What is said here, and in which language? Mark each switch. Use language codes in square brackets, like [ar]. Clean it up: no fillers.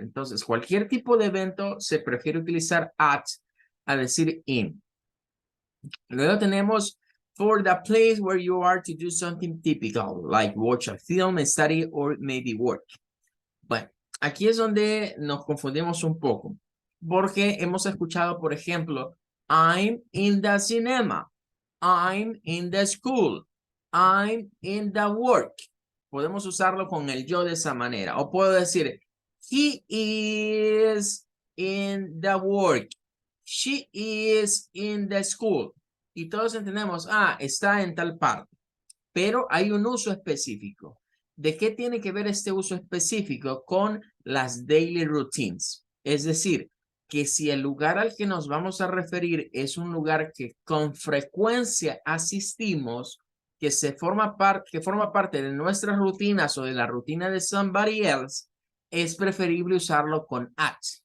[es] Entonces, cualquier tipo de evento se prefiere utilizar at a decir in. Luego tenemos [en] for the place where you are to do something typical, like watch a film, study, or maybe work. [es] Bueno, aquí es donde nos confundimos un poco, porque hemos escuchado, por ejemplo, [en] I'm in the cinema, I'm in the school, I'm in the work. [es] Podemos usarlo con el yo de esa manera. O puedo decir, [en] he is in the work, she is in the school. [es] Y todos entendemos, está en tal parte. Pero hay un uso específico. ¿De qué tiene que ver este uso específico? Con las [en] daily routines. [es] Es decir, que si el lugar al que nos vamos a referir es un lugar que con frecuencia asistimos, que forma parte de nuestras rutinas o de la rutina de [en] somebody else, [es] es preferible usarlo con at.